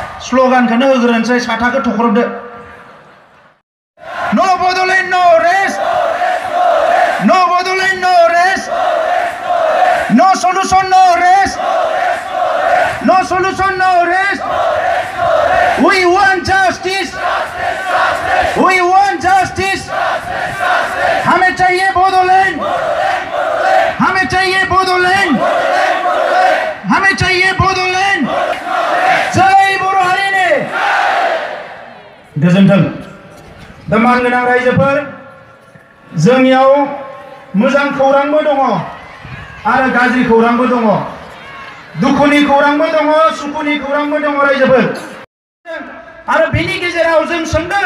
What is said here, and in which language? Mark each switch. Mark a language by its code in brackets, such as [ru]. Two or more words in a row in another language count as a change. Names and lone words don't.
[brx] स्लोगानखौनो होग्रोनोसै साथाखौ थख्रबदो [en] no Bodoland no rest no Bodoland no rest no solution no rest no solution no rest we want justice we want justice [brx] वी वांट जस्टिस [hi] हमें चाहिए बडोलैंड हमें चाहिए बडोलैंड हमें चाहिए बडोलैंड [brx] जय बर' हारिनि गोजोन्थों दा मानगोनां रायजोफोर जोंनियाव मोजां खौरांबो दङ आरो गाज्रि खौरांबो दङ दुखुनि खौरांबो दङ सुखुनि खौरांबो दङ रायजोफोर आरो बेनि गेजेराव जों सोंदों